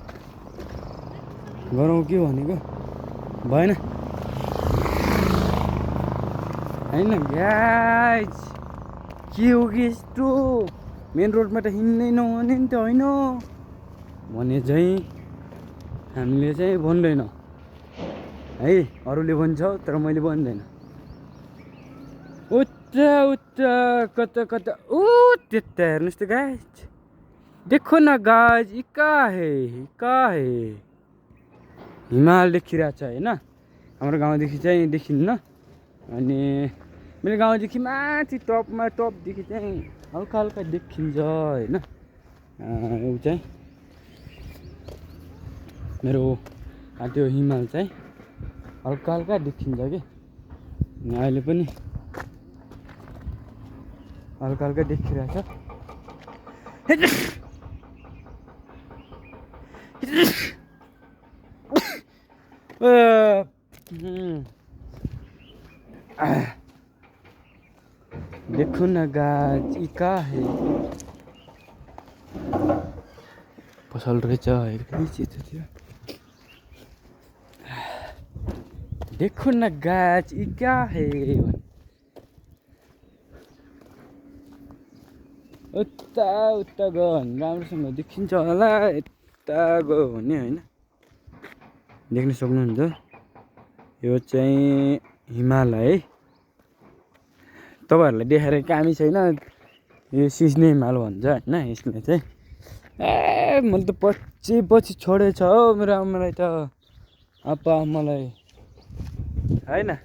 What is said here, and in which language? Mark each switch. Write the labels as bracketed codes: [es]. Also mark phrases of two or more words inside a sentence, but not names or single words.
[ne] गरौँ के भनेको भएन हैन गाइस के हो कि यस्तो मेन रोडमा त हिँड्नै नहुने नि त होइन भने चाहिँ हामीले चाहिँ भन्दैन है अरूले भन्छ तर मैले भन्दैन उता उता कता कता ऊ त्यता हेर्नुहोस् त गाइस [hi] देखो न गाइस ये कहाँ है [ne] हिमाल देखिरहेको छ होइन हाम्रो गाउँदेखि चाहिँ देखिन्न अनि मेरो गाउँदेखि माथि टपमा टपदेखि चाहिँ हल्का हल्का देखिन्छ होइन ऊ चाहिँ मेरो त्यो हिमाल चाहिँ हल्का हल्का देखिन्छ कि अहिले पनि हल्का हल्का देखिरहेछ [hi] देखो न गाइस ये का है [ne] पसल रहेछ हेर्दै चिज थियो [hi] देखो न गाइस ये क्या है [ne] उता उता गयो भने राम्रोसँग देखिन्छ होला यता गयो भने होइन देख्न सक्नुहुन्छ यो चाहिँ हिमाल है तपाईँहरूलाई देखाएर कामै छैन यो सिस्ने हिमाल भन्छ होइन यसले चाहिँ मैले त पछि छोडेछ हौ मेरो आमालाई त आपा आमालाई होइन